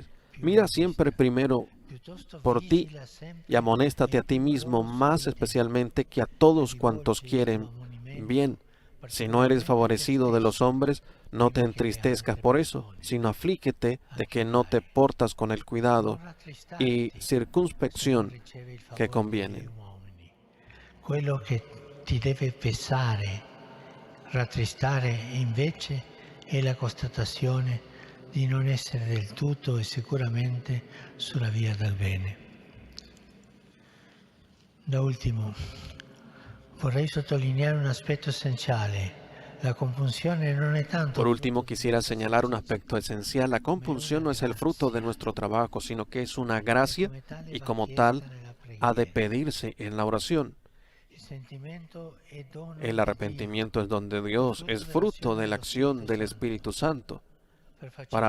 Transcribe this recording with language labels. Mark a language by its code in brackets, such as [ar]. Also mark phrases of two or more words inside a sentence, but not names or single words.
[es] Mira siempre primero por ti y amonéstate a ti mismo, más especialmente que a todos cuantos quieren bien. Si no eres favorecido de los hombres, no te entristezcas por eso, sino aflíquete de que no te portas con el cuidado y circunspección que conviene. [it] Quello che ti deve pesare, rattristare invece è la constatazione di non essere del tutto e sicuramente sulla via del bene. Da ultimo, vorrei sottolineare un aspetto essenziale. La compunzione non è tanto. [es] Por último, quisiera señalar un aspecto esencial. La compunción no es el fruto de nuestro trabajo, sino que es una gracia y como tal ha de pedirse en la oración. El arrepentimiento es don de Dios, es fruto de la acción del Espíritu Santo.